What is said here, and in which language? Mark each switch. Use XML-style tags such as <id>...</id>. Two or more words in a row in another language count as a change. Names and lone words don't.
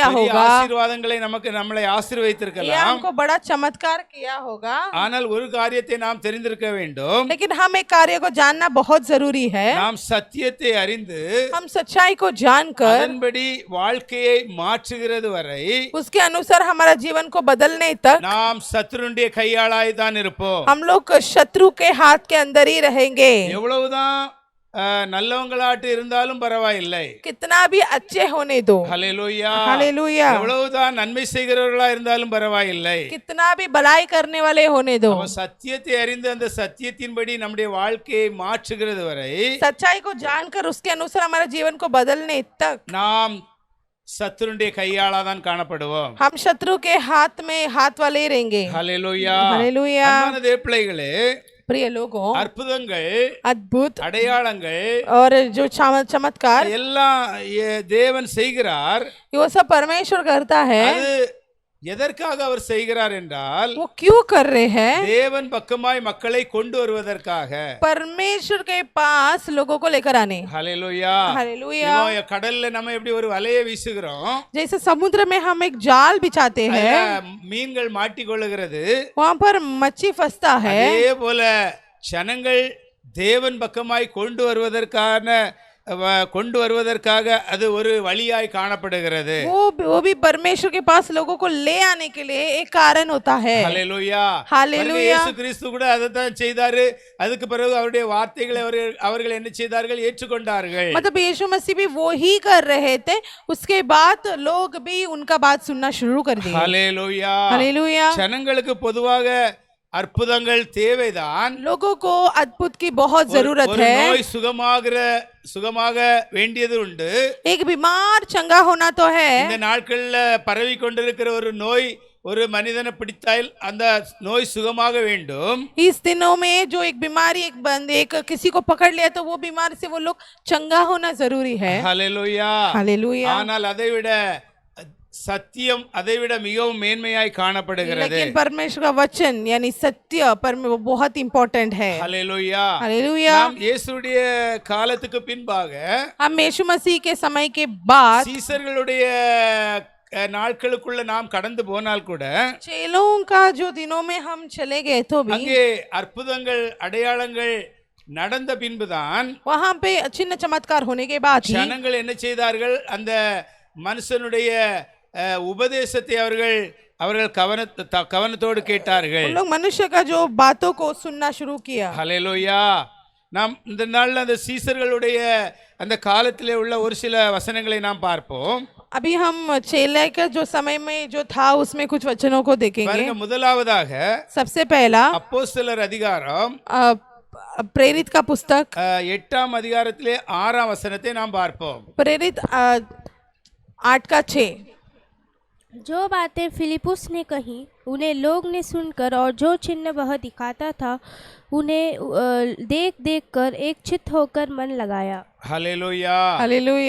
<ta>பெரிய</ta> <hi>होगा।</hi> <ta>ஆசீர்வாதங்களை நம்மளை</ta> <hi>या</hi> <ta>ஆசீர்வதித்திருக்கலாம்.</ta> <hi>हमको बड़ा चमत्कार किया होगा।</hi> <ta>ஆனால் ஒரு காரியத்தை நாம் தெரிந்திருக்க வேண்டும்.</ta> <hi>लेकिन हम एक कार्य को जानना बहुत जरूरी है।</hi> <ta>நாம் சத்தியத்தை அறிந்து</ta> <hi>हम सच्चाई को जानकर</hi> <ta>அதன்படி வாழ்க்கையை மாற்றுகிறது வரை</ta> <hi>उसके अनुसार हमारा जीवन को बदलने तक</hi> <ta>நாம் சத்ருடைய கையாளாய் தான் இருப்போம்.</ta> <hi>हम लोग शत्रु के हाथ के अंदर ही रहेंगे।</hi> <ta>எவ்வளவுதான் நல்லவங்களாட்டு இருந்தாலும் பரவாயில்லை.</ta> <hi>कितना भी अच्छे होने दो।</hi> <ta>ஹல்லேலூயா.</ta> <hi>हालेलुया।</hi> <ta>எவ்வளவுதான் நன்மை செய்கிறவர்களா இருந்தாலும் பரவாயில்லை.</ta> <hi>कितना भी भलाई करने वाले होने दो।</hi> <ta>அவன் சத்தியத்தை அறிந்து அந்த சத்தியத்தின்படி நம்முடைய வாழ்க்கையை மாற்றுகிறது வரை</ta> <hi>सच्चाई को जानकर उसके अनुसार हमारे जीवन को बदलने तक</hi> <ta>நாம் சத்துருடைய கையாளாதான் காணப்படுவோம்.</ta> <hi>हम शत्रु के हाथ में हाथ वाले ही रहेंगे।</hi> <ta>ஹல்லேலூயா.</ta> <hi>हालेलुया।</hi> <ta>அன்பான தேவப்பிள்ளைகளே,</ta> <hi>प्रिय लोगों,</hi> <ta>அற்புதங்கள்</ta> <hi>अद्भुत</hi> <ta>அடையாளங்கள்</ta> <hi>और जो चमत्कार</hi> <ta>எல்லாம் தேவன் செய்கிறார்.</ta> <hi>वो सब परमेश्वर करता है।</hi> <ta>அது எதற்காக அவர் செய்கிறார் என்றால்</ta> <hi>वो क्यों कर रहे हैं?</hi> <ta>தேவன் பக்கமாய் மக்களை கொண்டு வருவதற்காக.</ta> <hi>परमेश्वर के पास लोगों को लेकर आने।</hi> <ta>ஹல்லேலூயா.</ta> <hi>हालेलुया।</hi> <ta>கடல்ல நம்ம எப்படி ஒரு வலையை வீசுகிறோம்,</ta> <hi>जैसे समुद्र में हम एक जाल बिछाते हैं,</hi> <ta>மீன்கள் மாட்டிக்கொள்ளுகிறது,</ta> <hi>वहां पर मच्छी फंसता है।</hi> <ta>அதே போல ஜனங்கள் தேவன் பக்கமாய் கொண்டு வருவதற்காக அது ஒரு வழியாய் காணப்படுகிறது.</ta> <hi>वो भी परमेश्वर के पास लोगों को ले आने के लिए एक कारण होता है।</hi> <ta>ஹல்லேலூயா.</ta> <hi>हालेलुया।</hi> <ta>இயேசு கிறிஸ்து கூட அதைத்தான் செய்தாரு. அதுக்கு பிறகு அவருடைய வார்த்தைகளை அவர்கள் என்ன செய்தார்கள்? ஏற்றுக்கொண்டார்கள்.</ta> <hi>मतलब यीशु मसीह भी वो ही कर रहे थे, उसके बाद लोग भी उनका बात सुनना शुरू कर दिए।</hi> <ta>ஹல்லேலூயா.</ta> <hi>हालेलुया।</hi> <ta>ஜனங்களுக்கு பொதுவாக அற்புதங்கள் தேவைதான்.</ta> <hi>लोगों को अद्भुत की बहुत जरूरत</hi> <ta>ஒரு</ta> <hi>है।</hi> <ta>நோய் சுகமாக வேண்டியது உண்டு.</ta> <hi>एक बीमार चंगा होना तो है।</hi> <ta>இந்த நாட்கள்ல பரவி கொண்டிருக்கிற ஒரு நோய் ஒரு மனிதனை பிடித்தால் அந்த நோய் சுகமாக வேண்டும்.</ta> <hi>इस दिनों में जो एक बीमारी एक किसी को पकड़ लिया तो वो बीमारी से वो लोग चंगा होना जरूरी है.</hi> <ta>ஹல்லேலூயா.</ta> <hi>हालेलुया.</hi> <ta>ஆனால் அதைவிட சத்தியம் அதைவிட மிகவும் மேன்மையாய் காணப்படுகிறது.</ta> <hi>लेकिन परमेश्वर का वचन यानी सत्य वो बहुत इंपॉर्टेंट है.</hi> <ta>ஹல்லேலூயா.</ta> <hi>हालेलुया.</hi> <ta>நாம் இயேசுடைய காலத்துக்கு பின்பாக</ta> <hi>हम यीशु मसीह के समय के बाद</hi> <ta>சீசர்களுடைய நாட்களுக்குள்ள நாம் கடந்து போனால் கூட</ta> <hi>चेलों का जो दिनों में हम चले गए तो भी</hi> <ta>அங்கே அற்புதங்கள் அடையாளங்கள் நடந்த பின்புதான்</ta> <hi>वहां पे चिन्ह चमत्कार होने के बाद ही</hi> <ta>ஜனங்கள் என்ன செய்தார்கள், அந்த மனுஷனுடைய உபதேசத்தை அவர்கள் கவனத்தோடு கேட்டார்கள்.</ta> <hi>उन लोग मनुष्य का जो बातों को सुनना शुरू किया.</hi> <ta>ஹல்லேலூயா. நாம் இந்த நாள்ல அந்த சீசர்களுடைய அந்த காலத்திலே உள்ள ஒரு சில வசனங்களை நாம் பார்ப்போம்.</ta> <hi>अभी हम चेले का जो समय में जो था उसमें कुछ वचनों को देखेंगे.</hi> <ta>பாருங்க, முதலாவதாக</ta> <hi>सबसे पहला</hi> <ta>அப்போஸ்தலர் அதிகாரம்</ta> <hi>प्रेरित का पुस्तक</hi> <ta>8ஆம் அதிகாரத்திலே 6ஆம் வசனத்தை நாம் பார்ப்போம்.</ta> <hi>प्रेरित 8 का 6. जो बातें फिलिपुस ने कही उन्हें लोग ने सुनकर और जो चिन्ह वह दिखाता था उन्हें देख देख कर एक चित्त होकर मन लगाया.</hi> <ta>ஹல்லேலூயா.</ta> <hi>हालेलुया.</hi>